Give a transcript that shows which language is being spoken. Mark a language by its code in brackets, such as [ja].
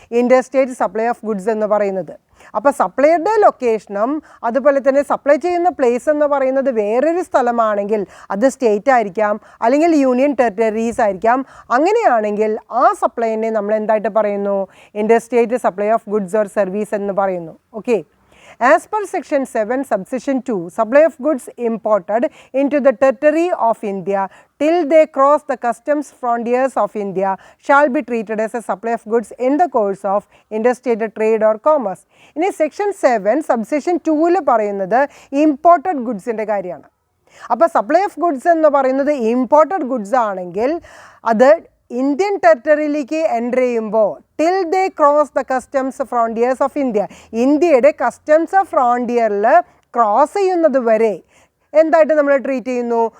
[ml] Interstate supply of goods എന്ന് പറയുന്നത്. അപ്പോൾ സപ്ലൈയുടെ ലൊക്കേഷനും അതുപോലെ തന്നെ സപ്ലൈ ചെയ്യുന്ന പ്ലേസ് എന്ന് പറയുന്നത് വേറൊരു സ്ഥലമാണെങ്കിൽ അത് സ്റ്റേറ്റ് ആയിരിക്കാം അല്ലെങ്കിൽ യൂണിയൻ ടെറിട്ടറീസ് ആയിരിക്കാം. അങ്ങനെയാണെങ്കിൽ ആ സപ്ലൈനെ നമ്മൾ എന്തായിട്ട് പറയുന്നു? Interstate supply of goods or service എന്ന് പറയുന്നു. [en] Okay, as per section 7 subsection 2, supply of goods imported into the territory of India till they cross the customs frontiers of India shall be treated as a supply of goods in the course of interstate trade or commerce. [ml] ഇനി section 7 subsection 2 പറയുന്നത് imported ഗുഡ്സിൻ്റെ കാര്യമാണ്. അപ്പോൾ supply of goods എന്ന് പറയുന്നത് imported goods ആണെങ്കിൽ അത് Indian ടെറിട്ടറിയിലേക്ക് enter ചെയ്യുമ്പോൾ [en] till they cross the customs frontiers of India, [ml] ഇന്ത്യയുടെ കസ്റ്റംസ് ഫ്രോണ്ടിയറിൽ ക്രോസ് ചെയ്യുന്നത് വരെ എന്തായിട്ട് നമ്മൾ ട്രീറ്റ് ചെയ്യുന്നു?